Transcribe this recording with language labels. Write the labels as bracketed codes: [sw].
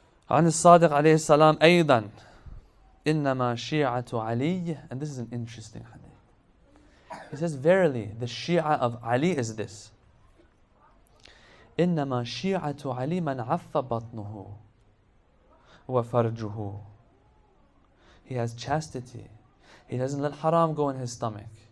[ar] عن الصادق عليه السلام أيضا إنما شيعة علي. [en] And this is an interesting hadith. He says, verily, the Shia of Ali is this. [ar] إنما شيعة علي من عف بطنه وفرجه. [en] He has chastity. He doesn't let haram go in his stomach.